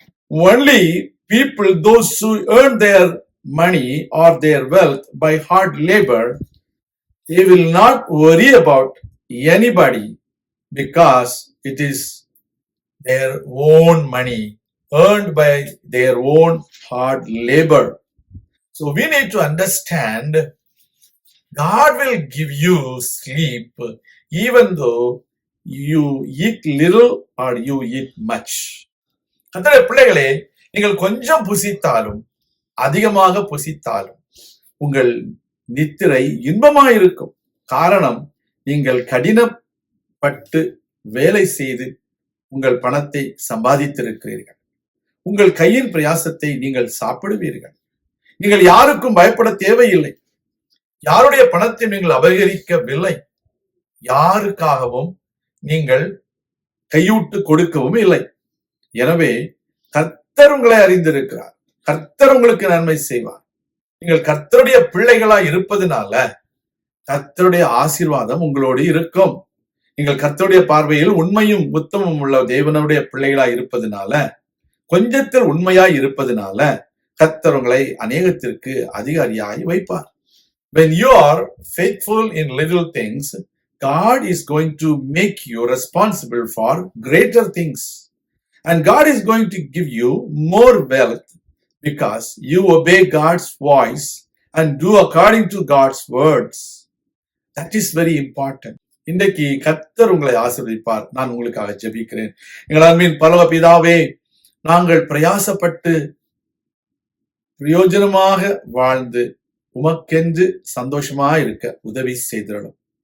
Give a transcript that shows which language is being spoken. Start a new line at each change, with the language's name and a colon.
English: Only people, those who earn their money or their wealth by hard labor, they will not worry about anybody because it is their own money earned by their own hard labor. So we need to understand God will give you sleep even though you eat little or you eat much.
Tamil: கர்த்தருடைய பிள்ளைகளே, நீங்கள் கொஞ்சம் புசித்தாலும் அதிகமாக புசித்தாலும் உங்கள் நித்திரை இன்பமாயிருக்கும். காரணம், நீங்கள் கடினப்பட்டு வேலை செய்து உங்கள் பணத்தை சம்பாதித்திருக்கிறீர்கள். உங்கள் கையின் பிரயாசத்தை நீங்கள் சாப்பிடுவீர்கள். நீங்கள் யாருக்கும் பயப்பட தேவையில்லை. யாருடைய பணத்தை நீங்கள் அபகரிக்கவில்லை. யாருக்காகவும் நீங்கள் கையூட்டு கொடுக்கவும் இல்லை. எனவே கர்த்தர் உங்களை அறிந்திருக்கிறார். கர்த்தர் உங்களுக்கு நன்மை செய்வார். நீங்கள் கர்த்தருடைய பிள்ளைகளாய் இருப்பதனால கர்த்தருடைய ஆசீர்வாதம் உங்களோடு இருக்கும். நீங்கள் கர்த்தருடைய பார்வையில் உண்மையும் உத்தமமும் உள்ள தேவனுடைய பிள்ளைகளாய் இருப்பதனால, கொஞ்சத்தில் உண்மையாய் இருப்பதனால கர்த்தர் உங்களை அநேகத்திற்கு அதிகாரியாய் வைப்பார்.
English: When you are faithful in little things, God is going to make you responsible for greater things. And God is going to give you more wealth because you obey God's voice and do according to God's words. That is very important.
Tamil: இன்றைக்கு கர்த்தர் உங்களை ஆசீர்வதிப்பார். நான் உங்களுக்காக ஜெபிக்கிறேன். எங்கள் அன்பின் பரலோக பிதாவே, நாங்கள் பிரயாசப்பட்டு பிரயோஜனமாக வாழ்ந்து உமக்கென்று சந்தோஷமா இருக்க உதவி செய்திடணும்.